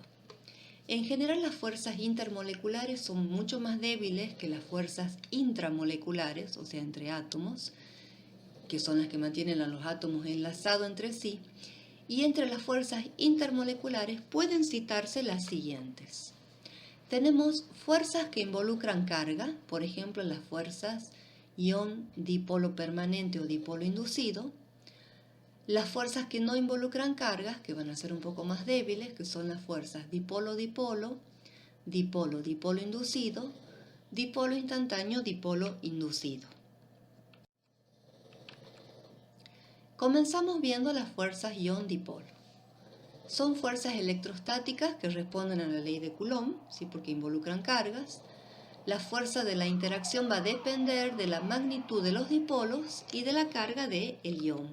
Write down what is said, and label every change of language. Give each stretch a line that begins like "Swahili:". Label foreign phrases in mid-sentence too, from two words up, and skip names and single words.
Spanish: En general, las fuerzas intermoleculares son mucho más débiles que las fuerzas intramoleculares, o sea, entre átomos, que son las que mantienen a los átomos enlazados entre sí, y entre las fuerzas intermoleculares pueden citarse las siguientes. Tenemos fuerzas que involucran carga, por ejemplo, las fuerzas ion dipolo permanente o dipolo inducido. Las fuerzas que no involucran cargas, que van a ser un poco más débiles, que son las fuerzas dipolo-dipolo, dipolo-dipolo inducido, dipolo instantáneo, dipolo inducido. Comenzamos viendo las fuerzas ion-dipolo. Son fuerzas electrostáticas que responden a la ley de Coulomb, ¿sí? Porque involucran cargas. La fuerza de la interacción va a depender de la magnitud de los dipolos y de la carga del ion.